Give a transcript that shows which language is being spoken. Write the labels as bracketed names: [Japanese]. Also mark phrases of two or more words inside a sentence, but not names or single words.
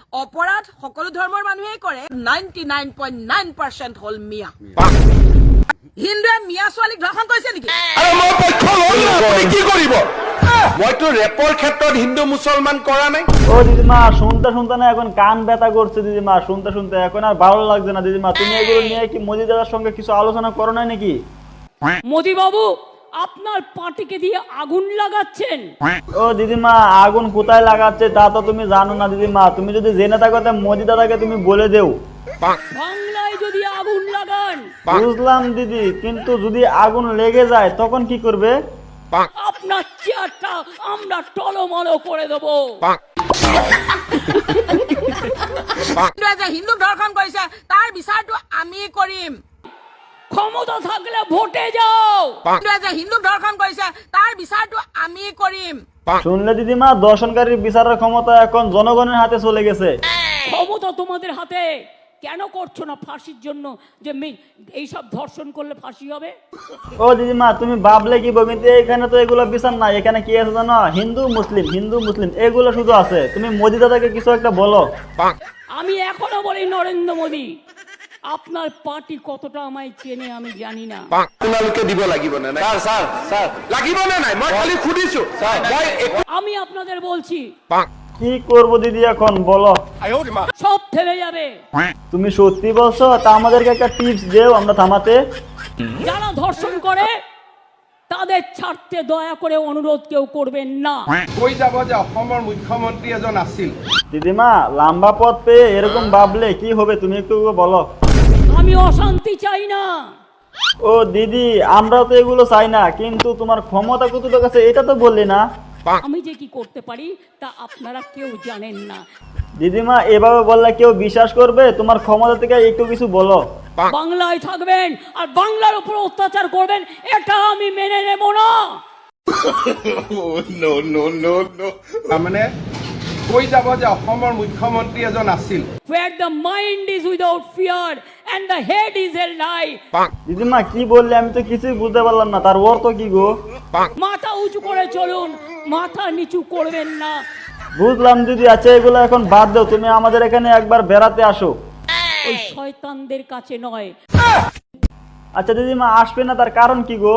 [Assamese] অপরাধ সকলো ধৰ্মৰ মানুহেই কৰে 99.9% হল মিয়া হিন্দুৱে মিয়া ছোৱালীক ধৰ্ষণ কৰিছে নেকি আরে মই পক্ষ লই আপুনি কি কৰিব মইতো ৰেপৰ ক্ষেত্ৰত হিন্দু মুসলমান কৰা নাই [Bangla] ও দিদিমা শুনতে শুনতে না এখন কান ব্যথা করছে দিদিমা শুনতে শুনতে এখন আর ভালো লাগছে না দিদিমা তুমি এগুলো নিয়ে কি মোদি দাদার সঙ্গে কিছু আলোচনা করো না নাকি মোদি বাবু আপনার পার্টিকে দিয়ে আগুন লাগাচ্ছেন ও দিদিমা আগুন কোথায় লাগাচ্ছে তা তো তুমি জানো না দিদিমা তুমি যদি জেনে থাকো তা মোদি দাদাকে তুমি বলে দেও বাংলায় যদি আগুন লাগান বুঝলাম দিদি কিন্তু যদি আগুন লেগে যায় তখন কি করবে আপনার চেয়ারটা আমরা টলমল করে দেবো [Assamese] হিন্দুৱে যে হিন্দুক ধৰ্ষণ কৰিছে তাৰ বিচাৰটো আমি কৰিম [Bangla] ক্ষমতা থাকলে ভোটে যাও [Assamese] হিন্দুৱে যে হিন্দুক ধৰ্ষণ কৰিছে তাৰ বিচাৰটো আমি কৰিম [Bangla] শুনলে দিদিমা দর্শনকারীর বিচারের ক্ষমতা এখন জনগণের হাতে চলে গেছে ক্ষমতা তোমাদের হাতে কেন করছো না ফাঁসির জন্য যে এইসব ধর্ষণ করলে ফাঁসি হবে ও দিদিমা তুমি ভাবলে কি কিন্তু এখানে তো এগুলো বিচার না এখানে কি আছে জানো হিন্দু মুসলিম এগুলো শুধু আছে তুমি মোদি দাদাকে কিছু একটা বলো আমি এখনো বলি নরেন্দ্র মোদি আপনার পার্টি কতটা আমায় চেনে আমি জানি না [Assamese] আপোনালোকে দিব লাগিব না নাই স্যার লাগিব না নাই মই খালি খুদিছো মই [Bangla] আমি আপনাদের বলছি কি করব দিদি এখন বলো সব থেমে যাবে তুমি সত্যি বলছো তা আমাদেরকে একটা টিপস দেও আমরা থামাতে যারা ধর্ষণ করে তাদের ছাড়তে দয়া করে অনুরোধ কেউ করবেন না [Assamese] কৈ যাব যে অসমৰ মুখ্যমন্ত্ৰী এজন আছিল [Bangla] দিদিমা লম্বা পথ পেয়ে এরকম ভাবলে কি হবে তুমি একটু বলো আমি অশান্তি চাই না ও দিদি আমরা তো এগুলো চাই না কিন্তু তোমার ক্ষমতা কতটুকু আছে এটা তো বললি না আমি যে কি করতে পারি তা আপনারা কেউ জানেন না দিদিমা এভাবে বললে কেউ বিশ্বাস করবে তোমার ক্ষমতা থেকে একটু কিছু বলো বাংলায় থাকবেন আর বাংলার উপর অত্যাচার করবেন এটা আমি মেনে নেব না [Assamese] মানে কৈ যাব যে অসমৰ মুখ্যমন্ত্ৰী এজন আছিল [English] where the mind is without fear and the head is held high [Bangla] দিদিমা কি বললে আমি তো কিছুই বুঝতে পারলাম না তার অর্থ কি গো মাথা উঁচু করে চলুন মাথা নিচু করবেন না বুঝলাম দিদি আচ্ছা এগুলো এখন বাদ দাও তুমি আমাদের এখানে একবার বেড়াতে আসো ওই শয়তানদের কাছে নয় আচ্ছা দিদিমা আসবে না তার কারণ কি গো